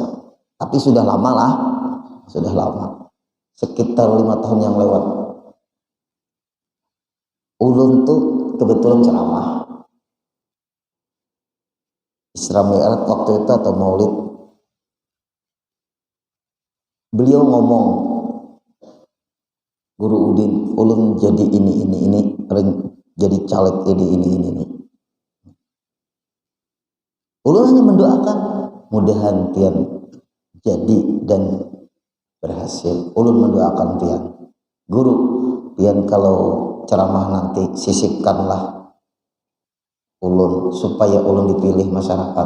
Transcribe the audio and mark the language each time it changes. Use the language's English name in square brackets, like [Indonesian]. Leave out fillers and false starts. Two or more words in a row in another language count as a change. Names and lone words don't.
[Indonesian] Tapi sudah lama lah, sudah lama, sekitar 5 tahun yang lewat. [Banjar] Ulun tuh kebetulan ceramah Isra Mi'raj waktu itu atau Maulid. [Indonesian] Beliau ngomong, [Banjar] Guru Udin, ulun jadi ini, jadi caleg ini. Ulun hanya mendoakan mudahan pian jadi dan berhasil. Ulun mendoakan pian, Guru, pian kalau ceramah nanti sisipkanlah ulun supaya ulun dipilih masyarakat.